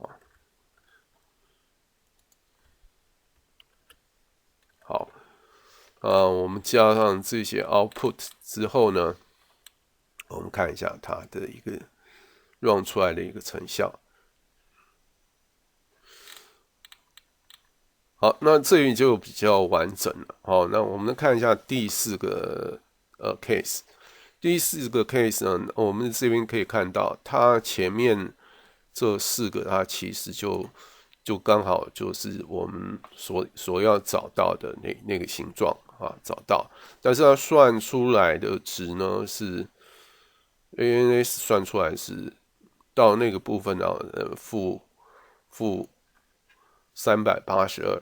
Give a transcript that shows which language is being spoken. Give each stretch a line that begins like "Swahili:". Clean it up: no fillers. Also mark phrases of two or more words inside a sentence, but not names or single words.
Chinese: 好，我們加上這些 output 之後呢，我們看一下它的一個 run 出來的一個成效。好，那這裡就比較完整了。好，那我們看一下第4個case。第4個 case 呢，我們這邊可以看到，它前面這4個，它其實就剛好就是我們所要找到的那個形狀啊，找到。但是它算出來的值呢是 ANS 算出來是到那個部分呢，負382。